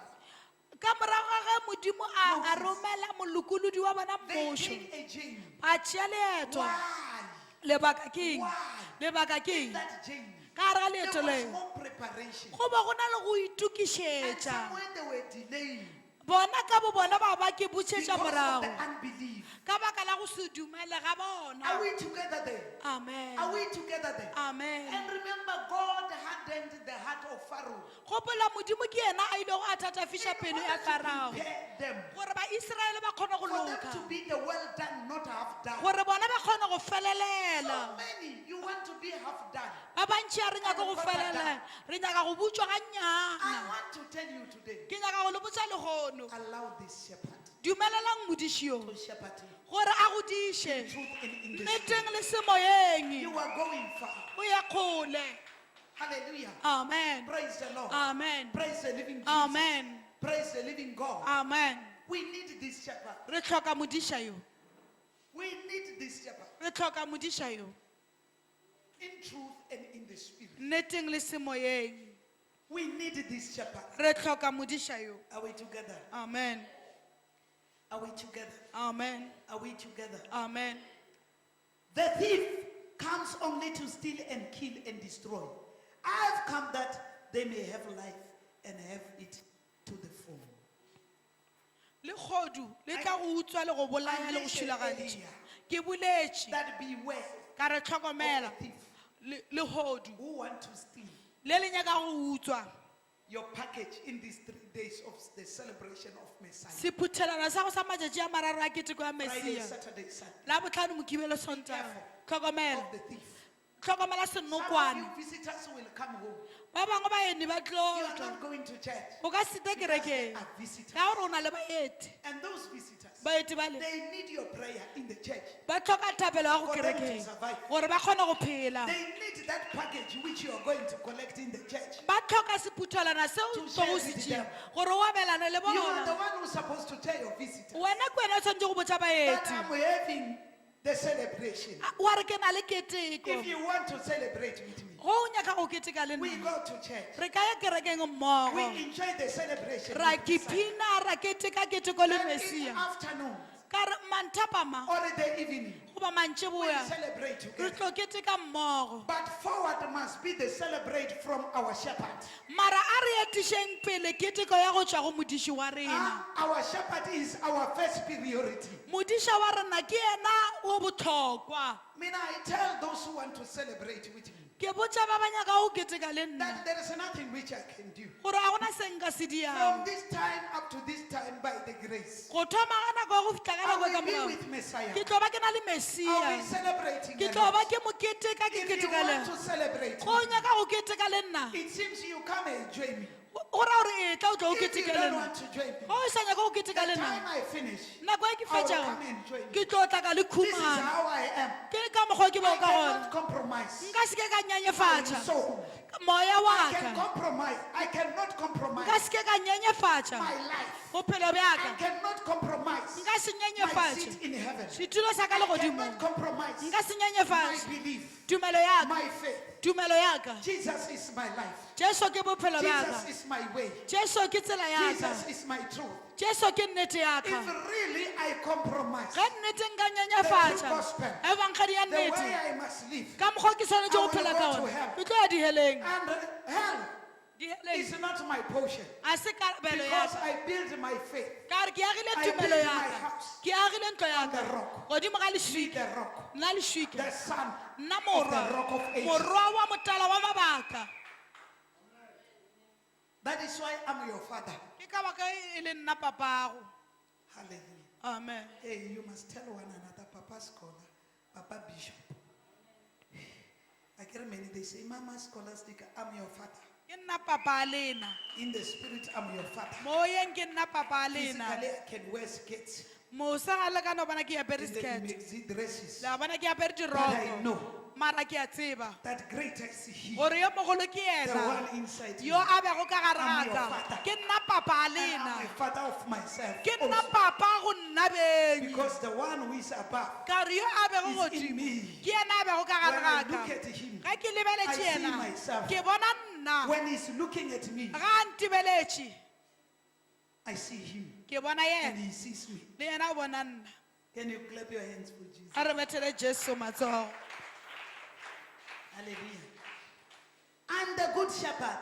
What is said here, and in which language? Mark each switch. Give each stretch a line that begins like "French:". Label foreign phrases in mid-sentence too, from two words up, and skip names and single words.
Northern Sotho: Ka morago ga ge modimo a Moses. romela molokolodi wa bona
English: they
Northern Sotho: mmošo,
English: take a journey.
Northern Sotho: ba tšea leeto.
English: Why?
Northern Sotho: Lebaka ke eng?
English: Why?
Northern Sotho: Lebaka ke
English: In
Northern Sotho: eng?
English: that journey,
Northern Sotho: Ka gare ga
English: there
Northern Sotho: leeto
English: was
Northern Sotho: leo
English: more preparation.
Northern Sotho: go ba go na le go
English: And
Northern Sotho: itukišetša.
English: somewhere they were delaying
Northern Sotho: Bona ka bo bona ba ba ke
English: because
Northern Sotho: botšetša
English: of the
Northern Sotho: morago
English: unbelief.
Northern Sotho: ka baka la go se dumele ga
English: Are
Northern Sotho: bona.
English: we together there? Amen. Are we together there? Amen. And remember, God hardened the heart of Pharaoh
Northern Sotho: Gopola modimo ke yena a ile go a thatafiša
English: in
Northern Sotho: pelo
English: order
Northern Sotho: ya
English: to
Northern Sotho: Farao
English: prepare them
Northern Sotho: gore ba Israele ba kgone go
English: for them
Northern Sotho: loka,
English: to be the well done, not half done.
Northern Sotho: gore bona ba kgone go
English: So
Northern Sotho: felelela.
English: many, you want to be half done.
Northern Sotho: Ba bantši a re nyaka go felelela, re nyaka go butswa ga
English: I
Northern Sotho: nnyana.
English: want to tell you today,
Northern Sotho: Ke nyaka go le botsa legono,
English: allow this shepherd
Northern Sotho: dumelelang modiši yo
English: to shepherd you.
Northern Sotho: gore a go diše
English: Truth in the
Northern Sotho: nneteng le semoyeng,
English: You are going far.
Northern Sotho: o ye kgole.
English: Hallelujah. Amen. Praise the Lord. Amen. Praise the living Jesus. Amen. Praise the living God. Amen. We need this shepherd.
Northern Sotho: Re tlhoka modiša yo,
English: We need this shepherd
Northern Sotho: re tlhoka modiša yo
English: in truth and in the spirit.
Northern Sotho: nneteng le semoyeng.
English: We need this shepherd.
Northern Sotho: Re tlhoka modiša yo.
English: Are we together? Amen. Are we together? Amen. Are we together? Amen. The thief comes only to steal and kill and destroy. I've come that they may have life and have it to the full.
Northern Sotho: Le kgodu le tla go utswa le go bolaya le go šulagantša. Ke boletše
English: That beware
Northern Sotho: ka re
English: of
Northern Sotho: tlhokomela
English: the thief
Northern Sotho: le kgodu
English: who want to steal
Northern Sotho: le le nyaka go utswa
English: your package in these 3 days of the celebration of Messiah.
Northern Sotho: sephuthelana sa go sa matšatši a mararo a keteko ya
English: Friday,
Northern Sotho: mesia
English: Saturday, Sunday.
Northern Sotho: la botlhano mokibelo sontaga. Tlhokomela,
English: Of the thief.
Northern Sotho: tlhokomela
English: Some of
Northern Sotho: senokwane.
English: you visitors will come home.
Northern Sotho: Ba bangwe baeni ba
English: You are
Northern Sotho: tlotla
English: not going to church.
Northern Sotho: o ka sete kerekeng
English: Are visitors.
Northern Sotho: ka gore o na le baeti.
English: And those visitors,
Northern Sotho: Baeti ba le
English: they need your prayer in the church.
Northern Sotho: ba tlhoka thapelo ya go
English: For them to
Northern Sotho: kerekeng
English: survive.
Northern Sotho: gore ba kgone go phela.
English: They need that package which you are going to collect in the church.
Northern Sotho: Ba tlhoka sephuthelana seo
English: To
Northern Sotho: o tlo
English: share
Northern Sotho: go
English: with
Northern Sotho: se
English: them.
Northern Sotho: tšea gore o abelane le
English: You are the
Northern Sotho: bona.
English: one who's supposed to tell your visitors
Northern Sotho: Wena ke wena o tshwanetse go botsa
English: that
Northern Sotho: baeti.
English: I'm having the celebration.
Northern Sotho: Wa re ke na le keteko.
English: If you want to celebrate with me,
Northern Sotho: Go o nyaka go keteka le
English: we
Northern Sotho: nna.
English: go to church.
Northern Sotho: Re ka ya kerekeng mmogo.
English: We enjoy the celebration.
Northern Sotho: Ra
English: with Messiah.
Northern Sotho: kiphina ra keteka keteko le
English: Then in the
Northern Sotho: Mesia.
English: afternoon,
Northern Sotho: ka re manthapama
English: or the evening.
Northern Sotho: goba
English: We
Northern Sotho: mantšiboya
English: celebrate
Northern Sotho: re
English: together.
Northern Sotho: tlo keteka mmogo
English: But forward must be the celebrate from our shepherd.
Northern Sotho: mara a re etišeng pele keteko ya go tšwa go modiši wa rena
English: Our shepherd is our first priority.
Northern Sotho: modiša wa rena ke ena o bohlokwa
English: I tell those who want to celebrate with me
Northern Sotho: ke botša ba ba nyaka go keteka le nna
English: that there is nothing which I can do.
Northern Sotho: gore ga gona se nka se
English: From
Northern Sotho: diang
English: this time up to this time, by the grace,
Northern Sotho: go thoma ga nako ya go fitlha ka
English: I
Northern Sotho: nako ka
English: will be
Northern Sotho: morago
English: with Messiah.
Northern Sotho: ke tlo ba ke na le
English: I'll be
Northern Sotho: mesia
English: celebrating.
Northern Sotho: ke a tlo ba
English: lot.
Northern Sotho: ke mo keteka ke
English: If you
Northern Sotho: keteka le
English: want to celebrate,
Northern Sotho: go nyaka go keteka le nna
English: it seems you come and join me.
Northern Sotho: go ra gore e tla o tlo go
English: If you
Northern Sotho: keteka le
English: don't
Northern Sotho: nna
English: want to join me,
Northern Sotho: go o sa nyaka go keteka
English: the
Northern Sotho: le nna
English: time I finish,
Northern Sotho: nako e ke
English: I will
Northern Sotho: fetšago
English: come and join you.
Northern Sotho: ke tlo tla ka le
English: This is
Northern Sotho: khumana
English: how I am.
Northern Sotho: ke ka mokgwa ke
English: I
Northern Sotho: bao ka gore
English: cannot compromise.
Northern Sotho: nka se ke ka
English: My
Northern Sotho: nyenyefatša
English: soul.
Northern Sotho: moya wa
English: I can
Northern Sotho: ka
English: compromise. I cannot
Northern Sotho: nka
English: compromise
Northern Sotho: se ke ka nyenyefatša
English: my life.
Northern Sotho: bophelo
English: I
Northern Sotho: bjaka
English: cannot compromise
Northern Sotho: nka se
English: my
Northern Sotho: nyenyefatše
English: seat in heaven.
Northern Sotho: setulo sa ka le
English: I
Northern Sotho: godimo
English: cannot compromise
Northern Sotho: nka se
English: my
Northern Sotho: nyenyefatše
English: belief,
Northern Sotho: tumelo ya ka
English: my faith.
Northern Sotho: tumelo ya ka
English: Jesus is my life.
Northern Sotho: jesu ke bophelo bja
English: Jesus
Northern Sotho: ka
English: is my way.
Northern Sotho: jesu ke tsela ya ka
English: Jesus is my truth.
Northern Sotho: jesu ke nnete ya
English: If
Northern Sotho: ka
English: really I compromise
Northern Sotho: ge nnete nka nyenyefatša
English: gospel,
Northern Sotho: ebankgadi ya
English: the way
Northern Sotho: nnete
English: I must live,
Northern Sotho: ka mokgwa ke swanetse
English: I
Northern Sotho: go
English: will
Northern Sotho: phela go ka
English: to one hell.
Northern Sotho: ke tlo ya diheleng
English: and hell
Northern Sotho: diheleng
English: is not my portion
Northern Sotho: a se karabelo ya
English: because
Northern Sotho: ka
English: I build my faith
Northern Sotho: ka re ke agile
English: I
Northern Sotho: tumelo
English: build
Northern Sotho: ya
English: my
Northern Sotho: ka
English: house
Northern Sotho: ke agile ntlo ya
English: on
Northern Sotho: ka
English: the rock.
Northern Sotho: godimo ga
English: Be
Northern Sotho: leswika
English: the rock,
Northern Sotho: nna leswika
English: the son
Northern Sotho: nna
English: of the
Northern Sotho: morwa
English: rock of ages.
Northern Sotho: morwa wa motala wa mabaka
English: That is why I'm your father.
Northern Sotho: ke ka baka e le nna papago
English: Hallelujah. amen Hey, you must tell one another, Papa Scholar, Papa Bishop. I get many, they say, Mama Scholastic, I'm your father.
Northern Sotho: ke nna papa a lena
English: In the spirit, I'm your father.
Northern Sotho: moyeng ke nna papa a lena
English: Physically, I can wear skates.
Northern Sotho: mosa ga le ka no bona ke apere
English: In the skirt maxi dresses.
Northern Sotho: la bona ke apere
English: But I
Northern Sotho: diroko
English: know
Northern Sotho: mara ke a tseba
English: that greater is He,
Northern Sotho: gore yo mogolo ke
English: the
Northern Sotho: ena
English: one inside
Northern Sotho: yo
English: me.
Northern Sotho: a bego ka gare
English: I'm
Northern Sotho: ga
English: your
Northern Sotho: ka
English: father.
Northern Sotho: ke nna papa a
English: And
Northern Sotho: lena
English: I'm a father of myself.
Northern Sotho: ke nna
English: also.
Northern Sotho: papa go nna benyi
English: Because the one who is above
Northern Sotho: ka re yo a bego
English: is in
Northern Sotho: godimo
English: me.
Northern Sotho: ke ena a bego ka
English: When
Northern Sotho: gare
English: I
Northern Sotho: ga
English: look
Northern Sotho: ka
English: at Him,
Northern Sotho: ga ke
English: I
Northern Sotho: lebeletše
English: see
Northern Sotho: ena
English: myself.
Northern Sotho: ke bona nna
English: When He's looking at me,
Northern Sotho: ga a ntibeletše
English: I see Him
Northern Sotho: ke bona
English: and
Northern Sotho: yena
English: He sees me.
Northern Sotho: le yena o bona nna
English: Can you clap your hands for Jesus?
Northern Sotho: a re bethele jesu matsogo
English: Hallelujah. And the good shepherd.